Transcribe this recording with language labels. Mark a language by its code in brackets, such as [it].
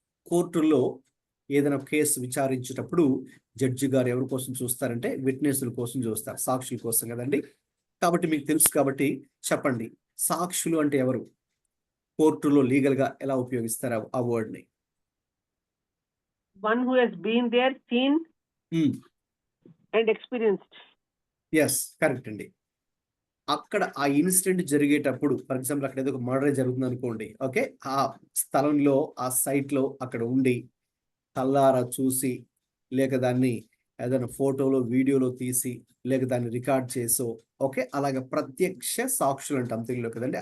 [te] కోర్టులో ఏదైనా case విచారించేటప్పుడు judge గారు ఎవరి కోసం చూస్తారంటే విట్నెస్ల కోసం చూస్తారు, సాక్షుల కోసం కదండి. కాబట్టి మీకు తెలుసు కాబట్టి చెప్పండి, సాక్షులు అంటే ఎవరు? కోర్టులో లీగల్ గా ఎలా ఉపయోగిస్తారు ఆ వర్డ్ ని? [en] One who has been there, seen and experienced. [te] Yes, correct అండి. అక్కడ ఆ ఇన్సిడెంట్ జరిగేటప్పుడు, [en] for example [te] అక్కడ ఏదో ఒక మర్డర్ జరుగుతుంది అనుకోండి, ఓకే, ఆ స్థలంలో, ఆ సైట్ లో అక్కడ ఉండి కల్లారా చూసి, లేక దాన్ని ఏదైనా ఫోటోలో, వీడియోలో తీసి, లేక దాన్ని రికార్డ్ చేసో, ఓకే, అలాగే ప్రత్యక్ష సాక్షులు అంటాం తెలుగులో కదండి.